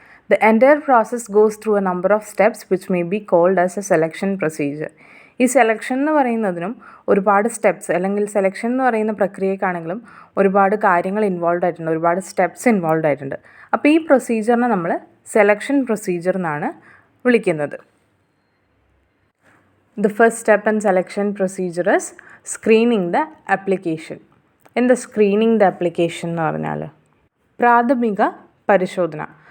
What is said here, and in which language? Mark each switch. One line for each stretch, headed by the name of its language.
English: The entire process goes through a number of steps which may be called as a selection procedure.
Malayalam: ഈ selection എന്ന് പറയുന്നതിനും ഒരുപാട് steps, അല്ലെങ്കിൽ selection എന്ന് പറയുന്ന പ്രക്രിയക്കാണെങ്കിലും ഒരുപാട് കാര്യങ്ങൾ ഇൻവോൾവ് ആയിട്ടുണ്ട്, ഒരുപാട് സ്റ്റെപ്സ് ഇൻവോൾവ് ആയിട്ടുണ്ട്. അപ്പോൾ ഈ പ്രൊസീജിയറിനെ നമ്മൾ സെലക്ഷൻ പ്രൊസീജിയർ എന്നാണ് വിളിക്കുന്നത്.
English: The first step in selection procedure is screening the application.
Malayalam: എന്താ സ്ക്രീനിങ് ദ ആപ്ലിക്കേഷൻ എന്ന് പറഞ്ഞാൽ പ്രാഥമിക പരിശോധന.